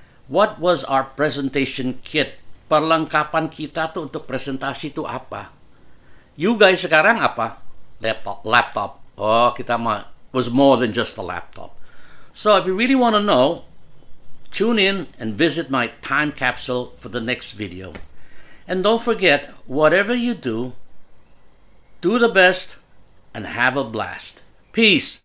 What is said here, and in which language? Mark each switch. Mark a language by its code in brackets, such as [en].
[en] What was our presentation kit? [id] Perlengkapan kita tuh untuk presentasi itu apa? [en] You guys [id] sekarang apa? Laptop. Oh, kita mah [en] was more than just a laptop. So if you really want to know, tune in and visit my time capsule for the next video. And don't forget, whatever you do the best and have a blast. Peace.